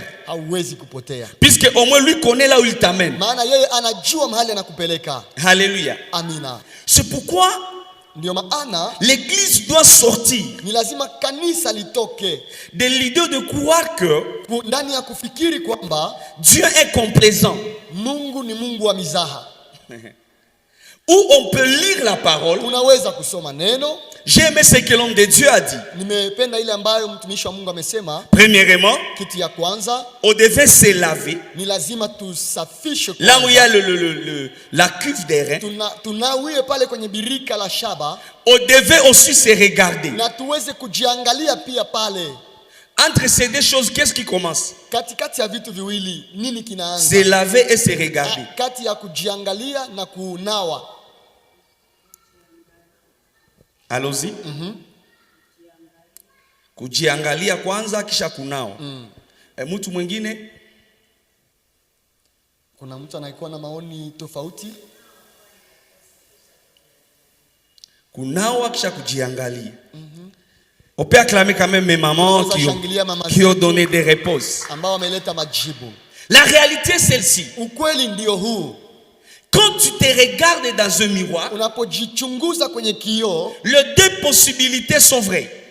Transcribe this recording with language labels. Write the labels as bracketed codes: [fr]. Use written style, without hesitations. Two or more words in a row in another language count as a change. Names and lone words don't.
[sw] Hauwezi kupotea. [fr] Puisque au moins lui connaît là où il t'amène. [sw] Maana yeye anajua mahali anakupeleka. Alléluia. Amina. [fr] C'est pourquoi [sw] ndio maana [fr] l'église doit sortir [sw] ni lazima kanisa litoke [fr] de l'idée de croire que [sw] ndani ya kufikiri kwamba [fr] Dieu est complaisant. [sw] Mungu ni Mungu wa mizaha. [fr] Où on peut lire la parole. [sw] Unaweza kusoma neno. [fr] J'ai aimé ce que l'homme de Dieu a dit. [sw] Nimependa ile ambayo mtumishi wa Mungu amesema. [fr] Premièrement, [sw] kitu ya kwanza, [fr] on devait se laver. [sw] Ni lazima tusafishe kwanza. [fr] Là où il y a la cuve d'airain. [sw] Tunawie pale kwenye birika la shaba. [fr] On devait aussi se regarder. [sw] Na tuweze kujiangalia pia pale. [fr] Entre ces deux choses, qu'est-ce qui commence? [sw] Katikati ya vitu viwili, nini kinaanza? [fr] Se laver et se regarder. [sw] Kati ya kujiangalia na kunawa. [fr] Allons-y. [sw] Kujiangalia kwanza kisha kunawa. Mtu mwingine? Kuna mtu anaikuwa na maoni tofauti? Kunawa kisha kujiangalia. [fr] On peut acclamer quand même mes mamans qui ont donné des réponses. La réalité est celle-ci. Quand tu te regardes dans un miroir, les deux possibilités sont vraies.